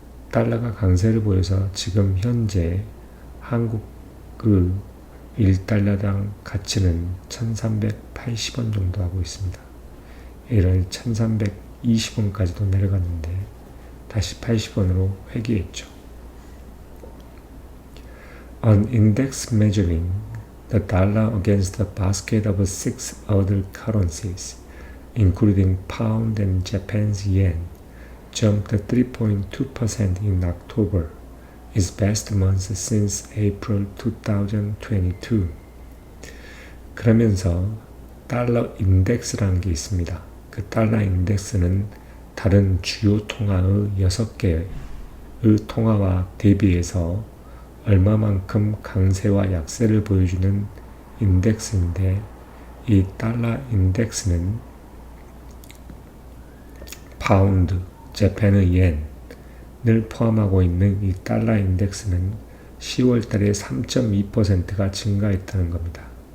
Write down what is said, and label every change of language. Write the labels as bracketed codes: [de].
[ko] 달러가 강세를 보여서 지금 현재 한국 1달러당 가치는 1380원 정도 하고 있습니다. 이런 1320원까지도 내려갔는데 다시 80원으로 회귀했죠. [en] An index measuring the dollar against a basket of 6 other currencies, including pound and Japan's yen, jumped 3.2% in October, its best month since April 2022. [ko] 그러면서 달러 인덱스라는 게 있습니다. 그 달러 인덱스는 다른 주요 통화의 6개의 통화와 대비해서 얼마만큼 강세와 약세를 보여주는 인덱스인데, 이 달러 인덱스는 파운드, 재팬의 옌을 포함하고 있는 이 달러 인덱스는 10월 달에 3.2%가 증가했다는 겁니다.